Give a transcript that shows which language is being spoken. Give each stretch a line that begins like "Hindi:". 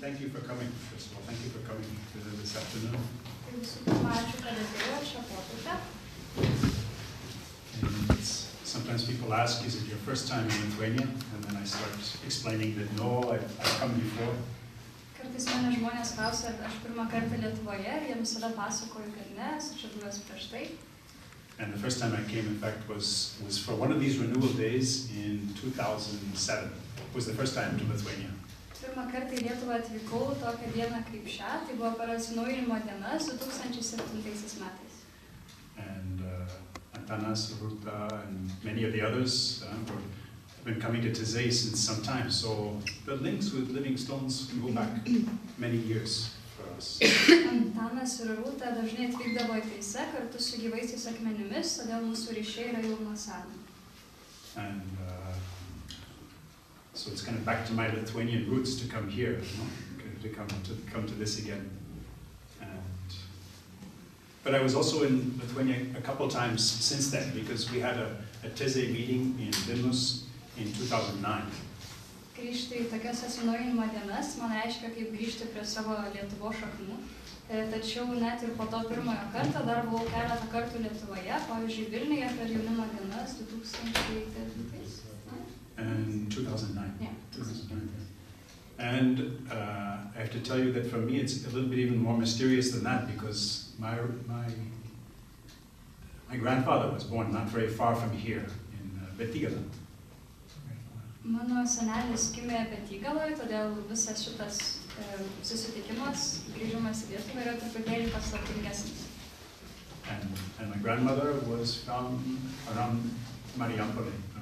English: Thank you for coming, first of all. Thank you for coming this afternoon. And sometimes people ask, is it your first time in Lithuania? And then I start explaining that no, I've come before.
Lithuanian: Kartais mane žmonės klausia, ar aš pirmą kartą Lietuvoje, ir jie visada pasakoju, kad ne, esu čia buvęs prieš tai.
English: And the first time I came, in fact, was for one of these renewal days in 2007. It was the first time to Lithuania.
Lithuanian: Pirmą kartą į Lietuvą atvykau tokią dieną kaip šią, tai buvo per Atsinaujinimo dienas 2007 metais.
English: And Antanas, Ruta, and many of the others have been coming to Taize since some time. So the links with living stones go back many years for us.
Lithuanian: Antanas ir Ruta dažnai atvykdavo į Taize kartu su gyvaisiais akmenimis, todėl mūsų ryšiai yra jau nuo seno.
English: And so it's kind of back to my Lithuanian roots to come here, to come to this again. But I was also in Lithuania a couple times since then, because we had a Taize meeting in Dienų in 2009.
Lithuanian: Grįžti į tokias Atsinaujinimo dienas man reiškia kaip grįžti prie savo Lietuvos šaknų. Tačiau net ir po to pirmojo karto dar buvau keletą kartų Lietuvoje, pavyzdžiui Vilniuje per jaunimo dienas 2009.
English: And 2009. Yeah. 2009. And I have to tell you that for me it's a little bit even more mysterious than that, because my grandfather was born not very far from here in Betigala.
Lithuanian: Mano senelis gimė Betigaloje, todėl visas šitas susitikimas, grįžimas į Lietuvą yra truputėlį paslaptingesnis.
English: And my grandmother was from around Marijampolė.